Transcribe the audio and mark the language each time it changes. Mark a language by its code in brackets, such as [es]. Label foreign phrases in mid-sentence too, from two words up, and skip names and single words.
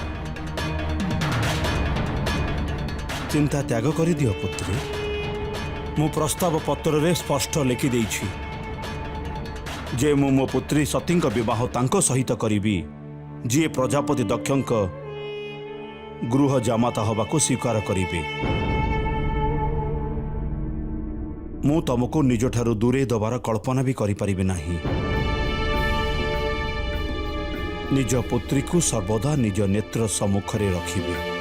[or] ଚିନ୍ତା ତ୍ୟାଗ କରି ଦିଅ ପୁତ୍ରୀ ମୁଁ ପ୍ରସ୍ତାବ ପତ୍ର ରେ ସ୍ପଷ୍ଟ ଲେଖି ଦେଇଛି ଯେ ମୁଁ ମୋ ପୁତ୍ରୀ ସତୀଙ୍କ ବିବାହ ତାଙ୍କ ସହିତ କରିବି ଯେ ପ୍ରଜାପତି ଦକ୍ଷଙ୍କ ଗୃହ ଜାମାତା ହେବାକୁ ସ୍ୱୀକାର କରିବେ ମୁଁ ତୁମକୁ ନିଜ ଠାରୁ ଦୂରେଇ ଦେବାର କଳ୍ପନା ବି କରି ପାରିବେ ନାହିଁ ନିଜ ପୁତ୍ରୀ କୁ ସର୍ବଦା ନିଜ ନେତ୍ର ସମ୍ମୁଖରେ ରଖିବେ